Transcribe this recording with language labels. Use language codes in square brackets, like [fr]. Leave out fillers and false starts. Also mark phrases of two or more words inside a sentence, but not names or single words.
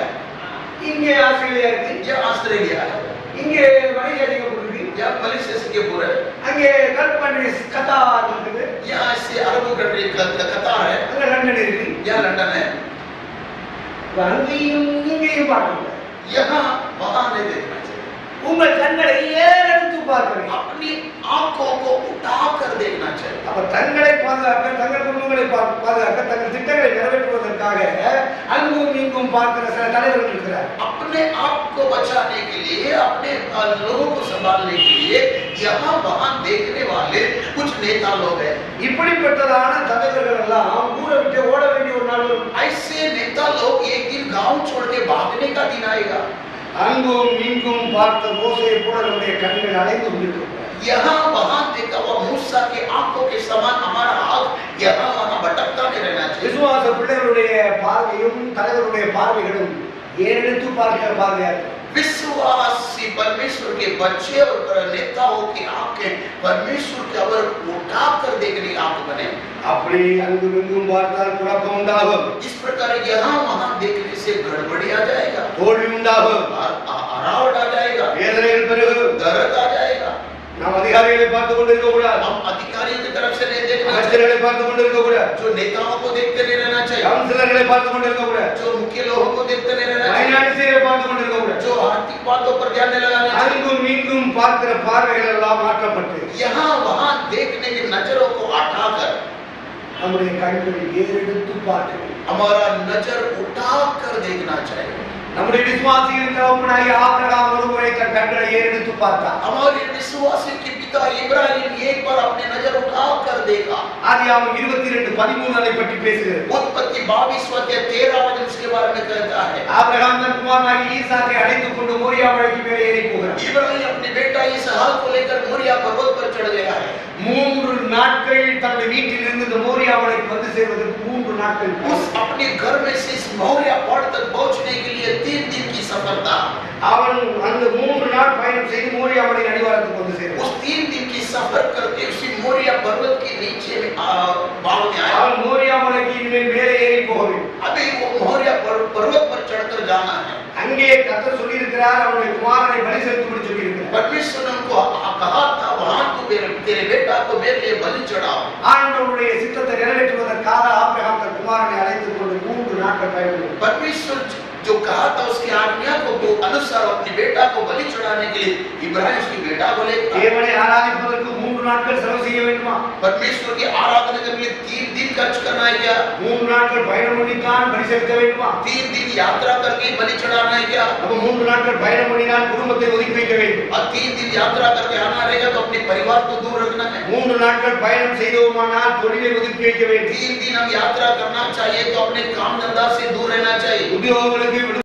[ta] இங்கே ஆஸ்திரேலியா இருக்கு, [hi] या ऑस्ट्रेलिया है, [ta] இங்கே மலேசியா இருக்கு, [hi] या मलेशिया सिंगापुर है, [ta] அங்கே [en] gulf countries [ta] கத்தார் இருக்குது, [hi] यहाँ से अरब कंट्री कतार है, [ta] அங்க லண்டன் இருக்கு. [hi] या लंदन है। [ta] அங்கேயும் இங்கேயும் பார்க்கணும். [hi] यहाँ वहाँ नहीं देखना चाहिए। [ta] உங்கள் கண்களை ஏறெடுத்து பார்க்க வேண்டும். [hi] अपनी आंखों को उठाकर देखना चाहिए। [ta] அப்ப தங்களை பாதுகாக்க, தங்கள் குடும்பங்களை பாதுகாக்க, தங்கள் திட்டங்களை நிறைவேற்றுவதற்காக அங்கும் இங்கும் பார்க்கிற சில தலைவர்கள் இருக்கிறார். [hi] अपने आप को बचाने के लिए, अपने लोगों को संभालने के लिए यहाँ वहाँ देखने वाले कुछ नेता लोग हैं। [ta] இப்படிப்பட்டதான தலைவர்கள் எல்லாம் ஊரை விட்டு ஓட வேண்டிய ஒரு நாள் வரும். [hi] ऐसे नेता लोग एक दिन गांव छोड़ के भागने का दिन आएगा। [ta] அங்கும் இங்கும் பார்த்த மோசேயை போல நம்முடைய கண்கள் அலைந்து கொண்டிருக்கிறது. [hi] यहाँ वहाँ देखा हुआ मूसा के आंखों के समान हमारा आँख यहाँ वहाँ भटकता नहीं रहना चाहिए। [ta] விசுவாச பிள்ளைகளுடைய பார்வையும் தலைவருடைய பார்வைகளும் ஏறெடுத்து பார்க்கிற பார்வையா இருக்கு. [hi] विश्वासी परमेश्वर के बच्चे और नेताओं की आंखें परमेश्वर की ओर उठाकर देखने की आंख बने। [ta] அப்படி அங்கும் இங்கும் பார்த்தால் குழப்பம் உண்டாகும், [hi] इस प्रकार यहाँ वहाँ देखने से गड़बड़ी आ जाएगा, [ta] தோல்வி உண்டாகும், [hi] हरावट आ जाएगा, [ta] வேதனைகள் பெருகும். [hi] दर्द आ जाएगा। [ta] நாம் அதிகாரிகளை பார்த்து கொண்டிருக்க கூடாது, [hi] हम अधिकारियों की तरफ से नहीं देखना चाहिए, [ta] அமைச்சர்களை பார்த்து கொண்டிருக்க கூடாது, [hi] जो नेताओं को देखते नहीं रहना चाहिए, [ta] கவுன்சிலர்களை பார்த்து கொண்டிருக்க கூடாது, [hi] जो मुख्य लोगों को देखते नहीं रहना चाहिए, [ta] பைனான்சியரை பார்த்து கொண்டிருக்க கூடாது. [hi] जो आर्थिक बातों पर ध्यान नहीं लगाना चाहिए। [ta] அங்கும் இங்கும் பார்க்கிற பார்வைகள் எல்லாம் மாற்றப்பட்டு [hi] यहाँ वहाँ देखने की नजरों को हटाकर [ta] நம்முடைய கண்களை ஏறெடுத்து பார்க்க வேண்டும். [hi] हमारा नजर उठाकर देखना चाहिए. [ta] நம்முடைய விசுவாசியின் தகப்பனாகிய ஆபிரகாம் ஒருமுறை தன் கண்களை ஏறெடுத்து பார்த்தார். [hi] हमारे विश्वासी के पिता इब्राहिम एक बार अपने नजर उठाकर देखा. [ta] ஆதியாகமம் 22:13 அதை பற்றி பேசுகிறது. [hi] उत्पत्ति 22:13 वचन इसके बारे में कहता है. [ta] ஆபிரகாம் தன் குமாரனாகிய ஈசாக்கை அழைத்துக் கொண்டு மோரியா மலைக்கு மேலே ஏறி போகிறார். [hi] इब्राहिम अपने बेटा इसहाक को लेकर मोरिया पर्वत पर चढ़ गया है. [ta] 3 நாட்கள் தன்னுடைய வீட்டில் இருந்து இந்த மோரியா மலைக்கு வந்து சேர்வதற்கு 3 நாட்கள். [hi] उस अपने घर में से इस मोरिया पहाड़ तक पहुंचने के लिए 3 दिन की सफर था. [ta] அவன் அந்த 3 நாள் பயணம் செய்து மோரியா மலையின் அடிவாரத்துக்கு வந்து சேர்ந்தான். [hi] उस 3 दिन की सफर करके उसी मोरिया पर्वत के नीचे में भाग में आया. [ta] அவன் மோரியா மலைக்கு இனிமேல் மேலே ஏறி போக வேண்டும். [hi] अभी वो मोरिया पर्वत पर चढ़कर जाना है. [ta] அங்கே கர்த்தர் சொல்லி இருக்கிறார், அவனுடைய குமாரனை பலி செலுத்தும்படி சொல்லி இருக்கிறார். [hi] परमेश्वर ने उनको कहा था, वहां तू तेरे बेटा को मेरे लिए बलि चढ़ाओ. [ta] ஆண்டவருடைய சித்தத்தை நிறைவேற்றுவதற்காக ஆபிரகாம் தன் குமாரனை அழைத்துக் கொண்டு 3 நாட்கள் பயணம். [hi] परमेश्वर जो कहा था उसकी आज्ञा को अनुसार अपने बेटा को बलि चढ़ाने के लिए इब्राहिम उसके बेटा को लेकर [ta] தேவனை ஆராதிப்பதற்கு 3 நாட்கள் செலவு செய்ய வேண்டுமா? [hi] परमेश्वर की आराधना के लिए 3 दिन खर्च करना है क्या? [ta] 3 நாட்கள் பயணம் பண்ணித்தான் பலி செலுத்த வேண்டுமா? [hi] 3 दिन यात्रा करके बलि चढ़ाना है क्या? [ta] அப்ப 3 நாட்கள் பயணம் பண்ணினால் குடும்பத்தை ஒதுக்கி வைக்க வேண்டும். [hi] और 3 दिन यात्रा करके आना रहेगा तो अपने परिवार को दूर रखना है. [ta] 3 நாட்கள் பயணம் செய்தோமானால் தொழிலை ஒதுக்கி வைக்க வேண்டும். [hi] 3 दिन हम यात्रा करना चाहिए तो अपने काम धंधा से दूर रहना चाहिए. [ta] உத்தியோகங்களுக்கு